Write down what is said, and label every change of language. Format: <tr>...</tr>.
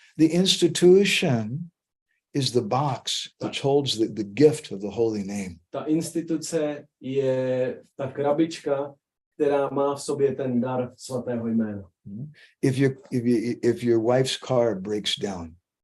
<en>The institution is the box which holds the gift of the holy name.</en> <cs>Ta instituce je ta krabička, která má v sobě ten dar svatého jména.</cs> <en>If your wife's car breaks down,</en>